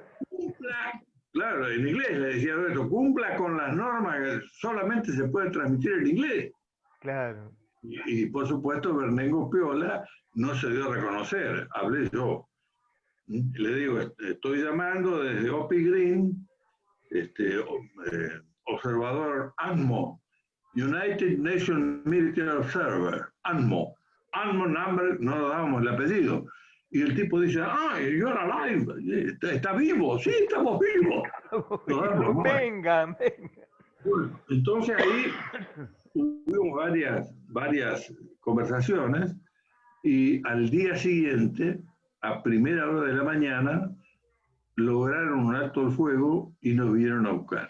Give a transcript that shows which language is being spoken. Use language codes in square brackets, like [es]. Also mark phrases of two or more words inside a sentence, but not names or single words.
[es] Cumpla, claro, en inglés le decía Alberto, cumpla con las normas que solamente se puede transmitir en inglés. Claro. Y por supuesto, Bernengo Piola no se dio a reconocer, hablé yo. Le digo, estoy llamando desde Opie Green, observador ANMO, [en] United Nations Military Observer, [es] ANMO. [en] ANMO number, [es] no le dábamos el apellido. Y el tipo dice, [en] you're alive, [es] está vivo, sí, estamos vivos. Vengan, vengan. Bueno, entonces ahí tuvimos varias conversaciones y al día siguiente, a primera hora de la mañana, lograron un alto el fuego y nos vinieron a buscar.